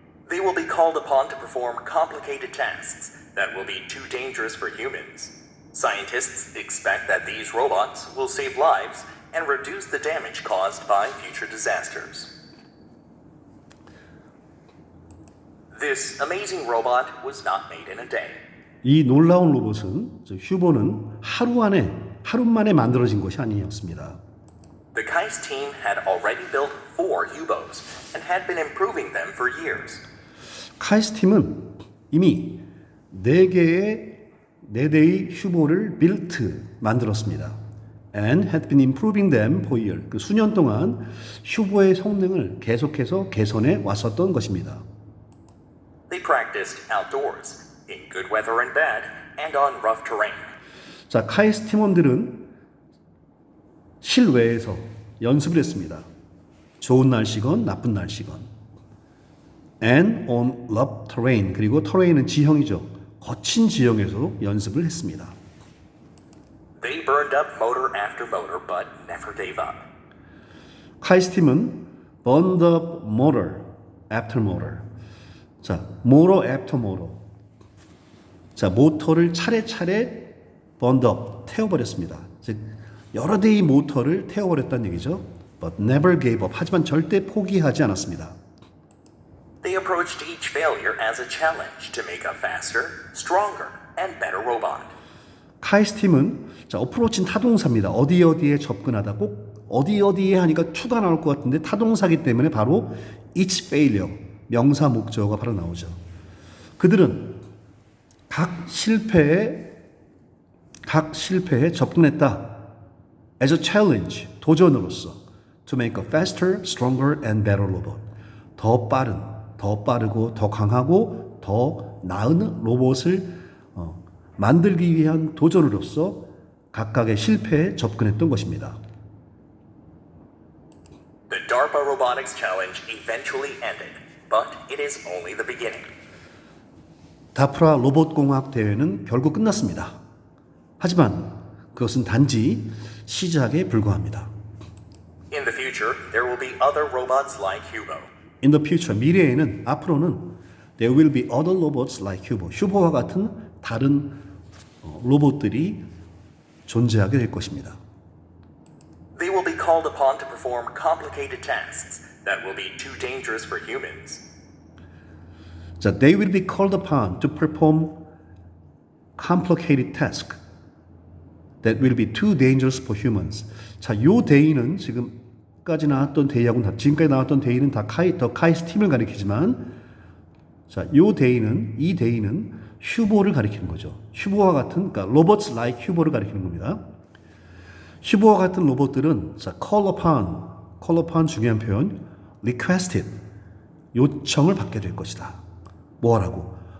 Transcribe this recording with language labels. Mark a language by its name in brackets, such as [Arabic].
[English] They will be called upon to perform complicated tasks that will be too dangerous for humans. Scientists expect that these robots will save lives and reduce the damage caused by future disasters. This amazing robot was not made in a day. [Korean] 이 놀라운 로봇은 휴보는 하루 만에 만들어진 것이 아니었습니다. [English] The KAIST team had already built 4 U-boats and had been improving them for years. [Korean] 카이스트 팀은 이미 4대의 휴보를 만들었습니다. [English] And had been improving them for years. [Korean] 그 수년 동안 휴보의 성능을 계속해서 개선해 왔었던 것입니다. [English] They practiced outdoors, in good weather and bad, and on rough terrain. [Korean] 자, 카이스트 팀원들은 실외에서 연습을 했습니다. 좋은 날씨건 나쁜 날씨건. [English] And on rough terrain. [Korean] 그리고 terrain은 지형이죠. 거친 지형에서 연습을 했습니다. [English] They burned up motor after motor, but never gave up. [Korean] 카이스트 팀은 [English] burned up motor after motor. 자, motor after motor. [Korean] 자, 모터를 차례차례 [English] burned up, [Korean] 태워버렸습니다. 즉, 여러 대의 모터를 태워버렸다는 얘기죠. [English] But never gave up. [Korean] 하지만 절대 포기하지 않았습니다. [English] They approached each failure as a challenge to make a faster, stronger, and better robot. [Korean] 카이스트 팀은 자, 어프로치는 타동사입니다. 어디에 접근하다 꼭 어디에 하니까 to가 나올 것 같은데 타동사기 때문에 바로 each failure, 명사 목적어가 바로 나오죠. 그들은 각 실패에 접근했다. [English] as a challenge, [Korean] 도전으로서 [English] to make a faster, stronger and better robot. [Korean] 더 빠르고 더 강하고 더 나은 로봇을 만들기 위한 도전으로서 각각의 실패에 접근했던 것입니다. [English] The DARPA Robotics Challenge eventually ended, but it is only the beginning. [Korean] 다프라 로봇공학 대회는 결국 끝났습니다. 하지만 그것은 단지 시작에 불과합니다. [English] In the future, there will be other robots like Hubo. In the future, [Korean] 미래에는 앞으로는 [English] there will be other robots like Hubo. [Korean] 휴보와 같은 다른 로봇들이 존재하게 될 것입니다. [English] They will be called upon to perform complicated tasks that will be too dangerous for humans. 자, they will be called upon to perform complicated tasks that will be too dangerous for humans. [Korean] 자, 요 대의는 지금까지 나왔던 대의하고는 지금까지 나왔던 대의는 다 카이스트 팀을 가리키지만 자, 이 대의는 휴보를 가리키는 거죠. 휴보와 같은 그러니까 robots like 휴보를 가리키는 겁니다. 휴보와 같은 로봇들은 자, call upon 중요한 표현 requested 요청을 받게 될 것이다. 뭐라고?